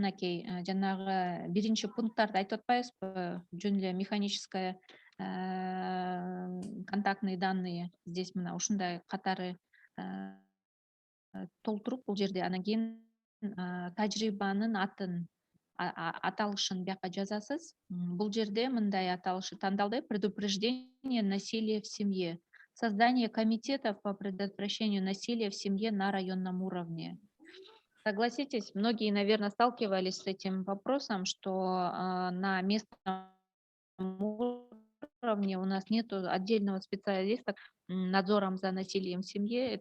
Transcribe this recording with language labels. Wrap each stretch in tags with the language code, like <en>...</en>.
<ky>Мынакей жанагы биринчи пункттарды айтып атпайбызбы? Жөн эле</ky> <ru>механическая контактные данные.</ru> <ky>Здесь мына ушундай катары толтуруп бул жерде, анан кийин тажрыйбанын атын аталышын бияка жазасыз. Бул жерде мындай аталышы тандалды:</ky> <ru>предупреждение насилия в семье, создание комитетов по предотвращению насилия в семье на районном уровне. Согласитесь, многие, наверное, сталкивались с этим вопросом, что на местном уровне у нас нет отдельного специалиста надзором за насилием в семье.</ru>